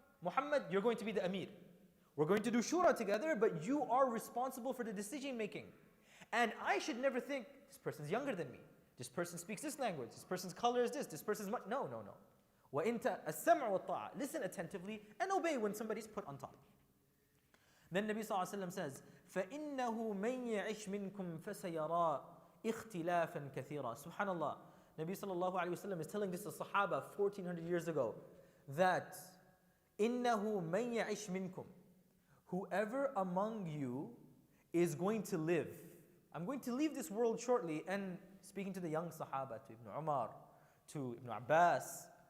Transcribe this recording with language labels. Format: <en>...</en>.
<en>Muhammad, you're going to be the amir. We're going to do shura together, but you are responsible for the decision making. And I should never think, this person's younger than me. This person speaks this language. This person's color is this. This person's... No. As-sam'u wa ta'a. Listen attentively and obey when somebody's put on top. Then Nabi sallallahu alaihi wasallam says,</en> <ar>فَإِنَّهُ مَنْ يَعِشْ مِنْكُمْ فَسَيَرَى اِخْتِلَافًا كَثِيرًا.</ar> <en>SubhanAllah. Nabi sallallahu alaihi wasallam is telling this to Sahaba 1400 years ago that</en> <ar>إِنَّهُ مَنْ يَعِشْ مِنْكُمْ,</ar> <en>whoever among you is going to live. I'm going to leave this world shortly. And speaking to the young Sahaba, to Ibn Umar, to Ibn Abbas,</en>